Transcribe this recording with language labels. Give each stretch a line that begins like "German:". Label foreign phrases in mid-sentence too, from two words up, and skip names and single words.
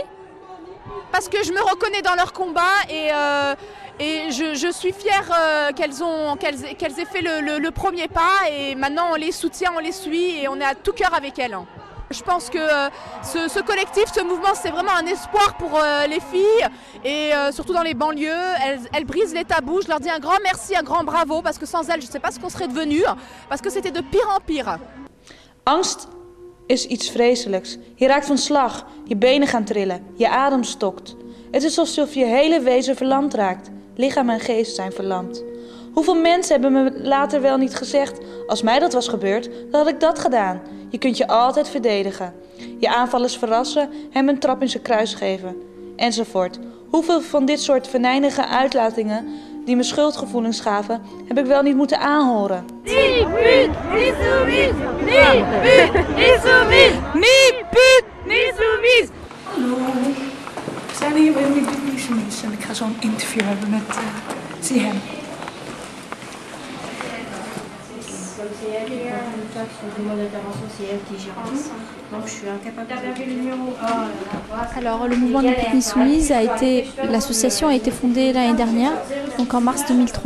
French: Parce que je me reconnais dans leur combat et je suis fière qu'elles aient fait le premier pas et maintenant on les soutient, on les suit et on est à tout cœur avec elles. Je pense que ce collectif, ce mouvement, c'est vraiment un espoir pour les filles et surtout dans les banlieues. Elles brisent les tabous. Je leur dis un grand merci, un grand bravo parce que sans elles, je ne sais pas ce qu'on serait devenu parce que c'était de pire en pire.
Dutch: Angst is iets vreselijks. Je raakt van slag, je benen gaan trillen, je adem stokt. Het is alsof je hele wezen verlamd raakt. Lichaam en geest zijn verlamd. Hoeveel mensen hebben me later wel niet gezegd, als mij dat was gebeurd, dan had ik dat gedaan. Je kunt je altijd verdedigen. Je aanvallers verrassen, hem een trap in zijn kruis geven. Enzovoort. Hoeveel van dit soort venijnige uitlatingen die me schuldgevoelens gaven, heb ik wel niet moeten aanhoren.
French: Ni pute, ni soumise! Ni pute, ni soumise! Ni pute, ni soumise!
Dutch: Hallo, we zijn hier bij Ni Pute Ni Soumise en ik ga zo een interview hebben met Zihem.
French: Alors, le mouvement Ni Pute Ni Soumise l'association a été fondée l'année dernière, donc en mars 2003.